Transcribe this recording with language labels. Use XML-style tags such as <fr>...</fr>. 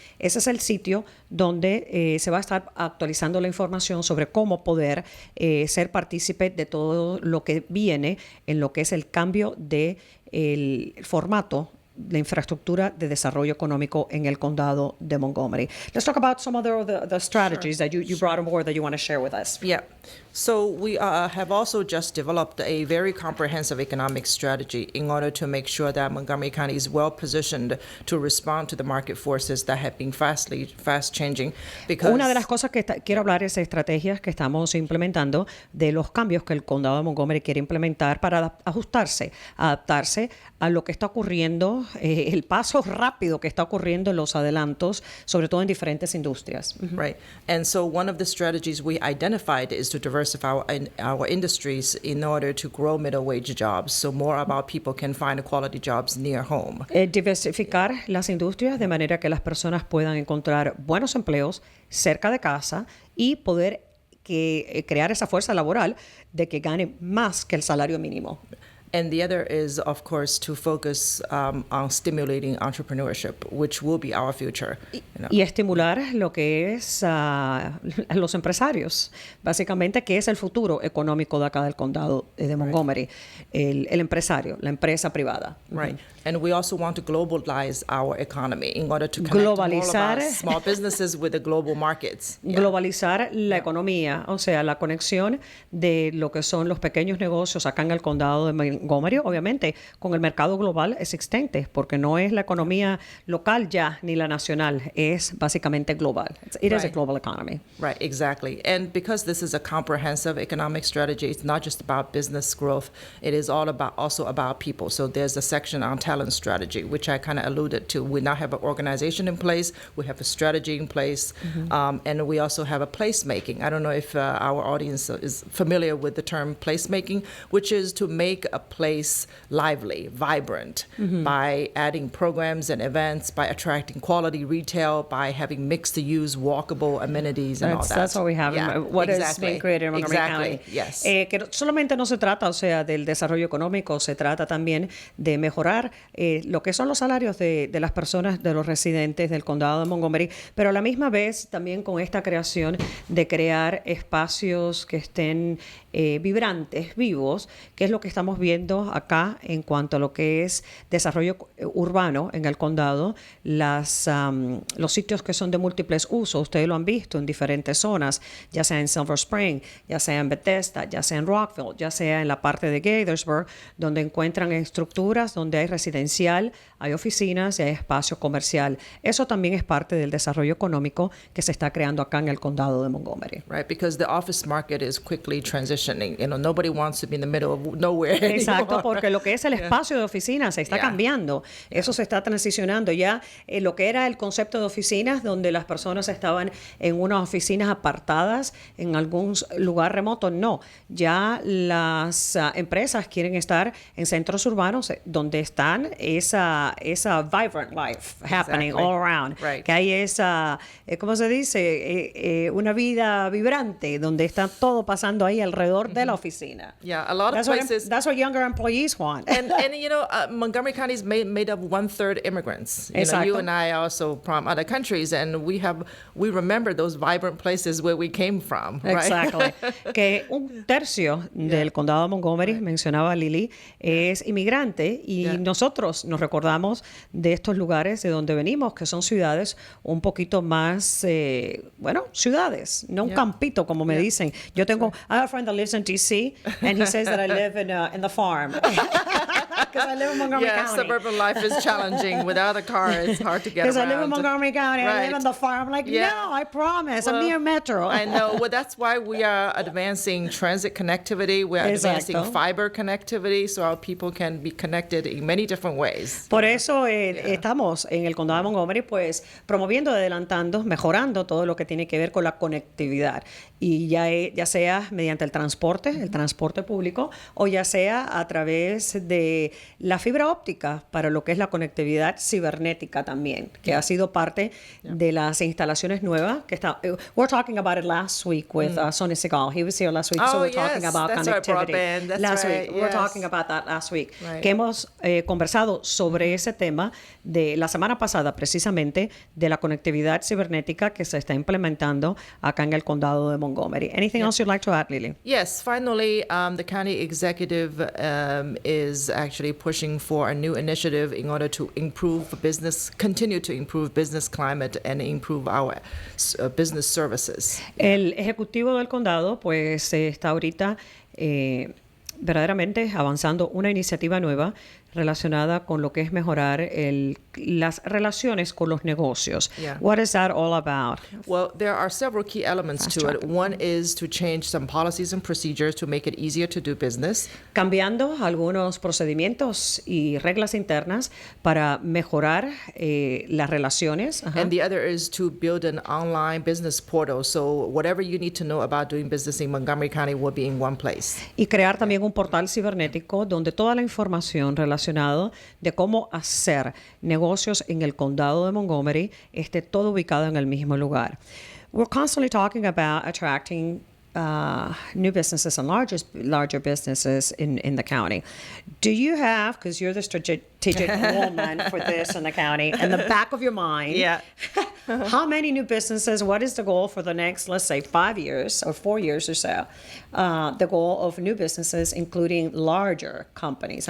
<es>Ese es el sitio donde se va a estar actualizando la información sobre cómo poder ser partícipe de todo lo que viene en lo que es el cambio de el formato, la infraestructura de desarrollo económico en el condado de Montgomery.</es> <en>Let's talk about some other of the strategies that you brought on board that you want to share with us. Yeah. So we have also just developed a very comprehensive economic strategy in order to make sure that Montgomery County is well positioned to respond to the market forces that have been fast changing. Because</en> <es>Una de las cosas que quiero hablar es estrategias que estamos implementando de los cambios que el condado de Montgomery quiere implementar para adaptarse a lo que está ocurriendo, el paso rápido que está ocurriendo en los adelantos, sobre todo en diferentes industrias.</es> <en>Right. And so one of the strategies we identified is to diversify our industries in order to grow middle wage jobs, so more of our people can find quality jobs near home.</en> <es>Diversificar las industrias de manera que las personas puedan encontrar buenos empleos cerca de casa y poder crear esa fuerza laboral de que gane más que el salario mínimo.</es> <en>And the other is, of course, to focus on stimulating entrepreneurship, which will be our future.</en> <es>Y estimular lo que es a los empresarios, básicamente, que es el futuro económico de acá del condado de Montgomery, el empresario, la empresa privada.</es> <en>Right. And we also want to globalize our economy in order to connect all of</en> <es>Globalizar.</es> <en>our small businesses with the global markets. Yeah.</en> <es>Globalizar la economía, o sea, la conexión de lo que son los pequeños negocios acá en el condado de Montgomery, obviamente, con el mercado global existente, porque no es la economía local ya ni la nacional, es básicamente global.</es> <en>It is a global economy. Right, exactly. And because this is a comprehensive economic strategy, it's not just about business growth. It is also about people. So there's a section on talent strategy, which I kind of alluded to. We now have an organization in place. We have a strategy in place. And we also have a placemaking. I don't know if our audience is familiar with the term placemaking, which is to make a place lively, vibrant, by adding programs and events, by attracting quality retail, by having mixed-use, walkable amenities and all that. That's what we have. Yeah, What is being created in Montgomery County. Yes.</en> <es>Que solamente no se trata, o sea, del desarrollo económico, se trata también de mejorar lo que son los salarios de las personas, de los residentes del condado de Montgomery, pero a la misma vez también con esta creación de crear espacios que estén vibrantes, vivos, que es lo que estamos viendo acá en cuanto a lo que es desarrollo urbano en el condado, los sitios que son de múltiples usos, ustedes lo han visto en diferentes zonas, ya sea en Silver Spring, ya sea en Bethesda, ya sea en Rockville, ya sea en la parte de Gaithersburg, donde encuentran estructuras donde hay residencial, hay oficinas y hay espacio comercial. Eso también es parte del desarrollo económico que se está creando acá en el condado de Montgomery.</es> <en>Right, because the office market is quickly transitioning. You know, nobody wants to be in the middle of nowhere</en> <es>Exacto,</es> <en>anymore.</en> <es>porque lo que es el espacio de oficinas se está cambiando. Eso se está transicionando. Ya lo que era el concepto de oficinas, donde las personas estaban en unas oficinas apartadas en algún lugar remoto, no. Ya las empresas quieren estar en centros urbanos donde están esa</es> <en>vibrant life happening all around.</en> <es>Right. Que hay esa, ¿cómo se dice? Una vida vibrante, donde está todo pasando ahí alrededor de la oficina.</es> <en>Yeah, a lot of places. That's what younger employees want. and you know, Montgomery County is made of 1/3 immigrants. You know, you and I are also from other countries, and we remember those vibrant places where we came from. Right? Exactly.</en> <es>Que un tercio del condado de Montgomery, mencionaba Lily, es inmigrante y nosotros nos recordamos de estos lugares de donde venimos, que son ciudades un poquito más, ciudades, no un campito como me dicen. Yo tengo,</es> <en>I have a friend that lives in D.C. and he says that I live in the farm. Because I live in Montgomery County. Suburban life is challenging. Without a car, it's hard to get around. Because I live in Montgomery County, I live in the farm. I'm like, no, I promise, I'm near Metro. I know. Well, that's why we are advancing transit connectivity. We're advancing fiber connectivity so our people can be connected in many different ways.</en> <es>Por eso estamos en el condado de Montgomery, pues, promoviendo, adelantando, mejorando todo lo que tiene que ver con la conectividad. Y ya sea mediante el transporte público, o ya sea a través de la fibra óptica para lo que es la conectividad cibernética también, que ha sido parte de las instalaciones nuevas que está.</es> <en>We're talking about it last week with Sonny Segal. He was here last week, so we're talking about connectivity. Last week, we were talking about that last week.</en> <es>Que hemos conversado sobre ese tema de la semana pasada, precisamente, de la conectividad cibernética que se está implementando acá en el condado de Montgomery.</es> <en>Anything else you'd like to add, Lily? Yes, finally, the county executive is actually pushing for a new initiative in order to continue to improve business climate and improve our business services.</en> <es>El ejecutivo del condado, pues, está ahorita verdaderamente avanzando una iniciativa nueva relacionada con lo que es mejorar las relaciones con los negocios.</es> <en>What is that all about? Well, there are several key elements to it. One is to change some policies and procedures to make it easier to do business.</en> <es>Cambiando algunos procedimientos y reglas internas para mejorar las relaciones.</es> <en>And the other is to build an online business portal, so whatever you need to know about doing business in Montgomery County will be in one place.</en> <es>Y crear también un portal cibernético donde toda la información relacionada de cómo hacer negocios en el condado de Montgomery esté todo ubicado en el mismo lugar.</es> <en>We're constantly talking about attracting new businesses and larger businesses in the county. Do you have, because you're the strategic woman for this in the county, in the back of your mind, how many new businesses, what is the goal for the next, let's say, 5 years or 4 years or so, the goal of new businesses, including larger companies?</en>